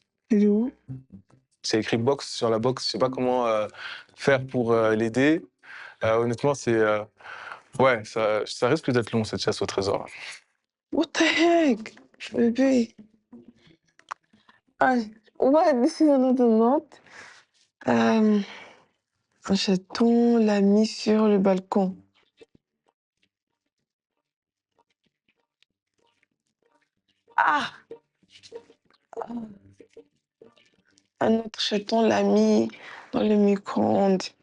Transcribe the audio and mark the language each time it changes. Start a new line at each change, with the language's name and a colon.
French: Elle est où? C'est écrit box sur la box. Je sais pas comment faire pour l'aider. Honnêtement, ouais, ça risque d'être long cette chasse au trésor.
English: What the heck? Bébé.
French: Ah, ouais,
English: this is another note.
French: Un chaton l'a mis sur le balcon. Ah! Un autre chaton l'a mis dans le micro-ondes.